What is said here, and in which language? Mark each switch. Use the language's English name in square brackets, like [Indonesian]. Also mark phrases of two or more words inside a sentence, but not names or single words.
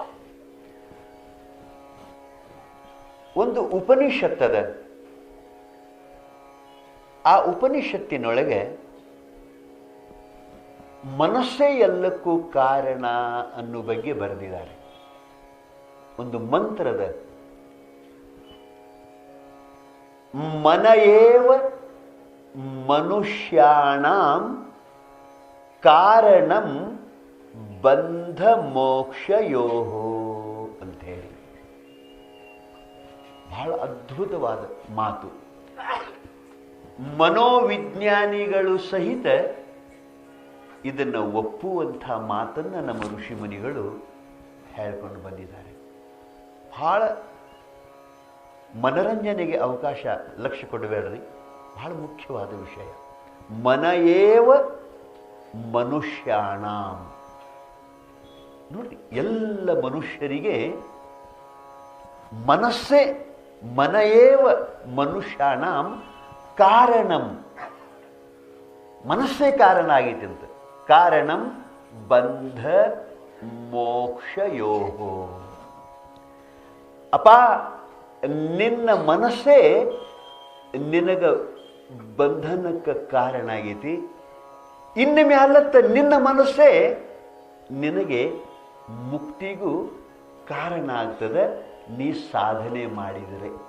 [Kannada] ಒಂದು ಉಪನಿಷತ್ತದ, ಆ ಉಪನಿಷತ್ತಿನೊಳಗೆ ಮನಸ್ಸೇ ಎಲ್ಲಕ್ಕೂ ಕಾರಣ ಅನ್ನೋ ಬಗ್ಗೆ ಬರೆದಿದ್ದಾರೆ. ಒಂದು ಮಂತ್ರದ [Sanskrit] ಮನಯೇವ ಮನುಷ್ಯಾಣಾಂ ಕಾರಣಂ ಬಂಧ ಮೋಕ್ಷಯೋ [Kannada] ಅಂತ ಹೇಳಿ ಬಹಳ ಅದ್ಭುತವಾದ ಮಾತು. ಮನೋವಿಜ್ಞಾನಿಗಳು ಸಹಿತ ಇದನ್ನು ಒಪ್ಪುವಂಥ ಮಾತನ್ನು ನಮ್ಮ ಋಷಿಮುನಿಗಳು ಹೇಳ್ಕೊಂಡು ಬಂದಿದ್ದಾರೆ. ಬಹಳ ಮನರಂಜನೆಗೆ ಅವಕಾಶ ಲಕ್ಷ್ಯ ಕೊಡಬೇಡ್ರಿ, ಬಹಳ ಮುಖ್ಯವಾದ ವಿಷಯ. [Sanskrit] ಮನಯೇವ ಮನುಷ್ಯಾಣಾಂ. [Kannada] ನೋಡಿ, ಎಲ್ಲ ಮನುಷ್ಯರಿಗೆ ಮನಸ್ಸೇ, [Sanskrit] ಮನಯೇವ ಮನುಷ್ಯಾಣಾಂ ಕಾರಣಂ, [Kannada] ಮನಸ್ಸೇ ಕಾರಣ ಆಗೈತೆ ಅಂತ. [Sanskrit] ಕಾರಣಂ ಬಂಧ ಮೋಕ್ಷಯೋ. [Kannada] ಅಪ್ಪ, ನಿನ್ನ ಮನಸ್ಸೇ ನಿನಗ ಬಂಧನಕ್ಕೆ ಕಾರಣ ಆಗೈತಿ. ಇನ್ನು ಮ್ಯಾಲತ್ತ ನಿನ್ನ ಮನಸ್ಸೇ ನಿನಗೆ ಮುಕ್ತಿಗೂ ಕಾರಣ ಆಗ್ತದೆ, ನೀ ಸಾಧನೆ ಮಾಡಿದರೆ.